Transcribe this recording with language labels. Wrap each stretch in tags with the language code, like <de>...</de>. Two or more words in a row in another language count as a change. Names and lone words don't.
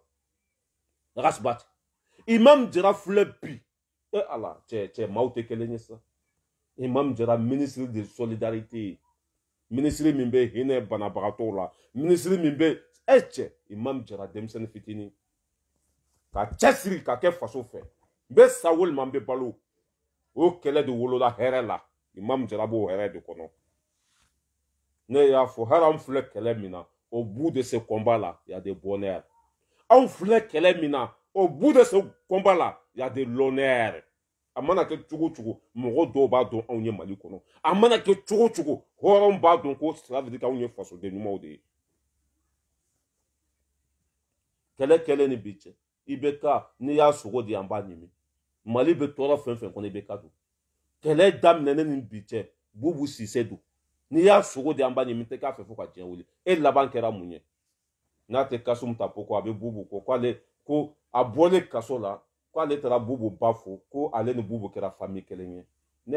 <bm>Arasbachi Imam Jara filɛ bi e ala cɛ maaw tɛ kelen ye sa Imam Jara</bm> <fr>ministre de solidarité</fr> <bm>ministre min bɛ hinɛ banabagatɔw la ministre min bɛ cɛ Imam Jara denmisɛnnin fitinin ka cɛsiri ka kɛ faso fɛ n bɛ sa walima n bɛ balo o kɛlɛ de wolola hɛrɛ la Imam Jara b'o hɛrɛ de kɔnɔ ne y'a fɔ hali an filɛ kɛlɛ min na</bm> <fr>au bout de ce combat là il y a des bonheurs</fr> <bm>anw filɛ kɛlɛ min na</bm> <fr>au bout de ce combat là il y a de l'honneur</fr> <bm>a mana kɛ cogo cogo mɔgɔ dɔw b'a dɔn anw ye Mali kɔnɔ a mana kɛ cogo cogo hɔrɔn b'a dɔn ko</bm> <fr>ça veut dire</fr> <bm>k'anw ye fasoden ɲumanw de ye kɛlɛ ni bi cɛ i bɛ ka n'i y'a sogo di an b'a ɲimi Mali bɛ tɔɔrɔ fɛn fɛn kɔnɔ i bɛ ka don kɛlɛ daminɛnen ni bi cɛ Bubu Sise don n'i y'a sogo di an b'a ɲimi tɛ k'a fɛ fo ka diɲɛ wuli e laban kɛra mun ye n'a tɛ Kasum Tapo ko a bɛ Bubu ko a bɔlen kaso la k'ale taara Bubu ba fo ko ale ni Bubu kɛra famille kelen ye ne</bm>